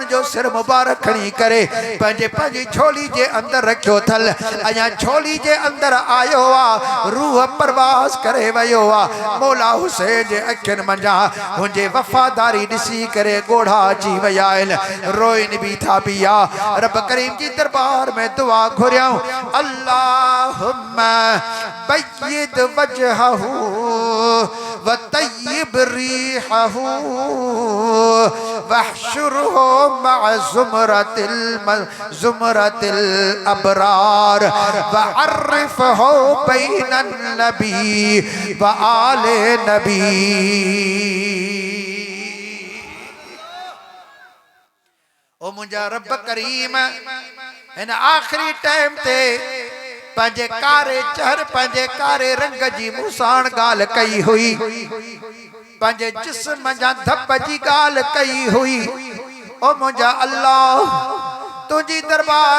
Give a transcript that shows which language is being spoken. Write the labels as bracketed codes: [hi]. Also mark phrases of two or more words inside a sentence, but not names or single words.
[sd] जो सिर मुबारक खणी करे पंहिंजी झोली जे अंदर रखियो थल अञा झोली जे अंदर आयो आहे रूह परवाज़ करे वियो आहे मौला हुसैन जे अखियुनि मंझां हुनजे वफ़ादारी ॾिसी करे ॻोढ़ा अची विया आहिनि रोइन बि था पिया रब करीम जी दरबार में दुआ घुरियऊं [ar] اللهم بيض وجهه و طيب ريحه واحشره مع زمرة الأبرار و عرفه بين النبي و آل النبي [sd] ओ मुंहिंजा रब करीम हिन आखिरी टाइम ते पंहिंजे कारे चहर पंहिंजे कारे रंग जी मूसाण ॻाल्हि कई हुई पंहिंजे जिस्म जा धप जी ॻाल्हि कई हुई ओ मुंहिंजा अल्लाह तुझी दरबार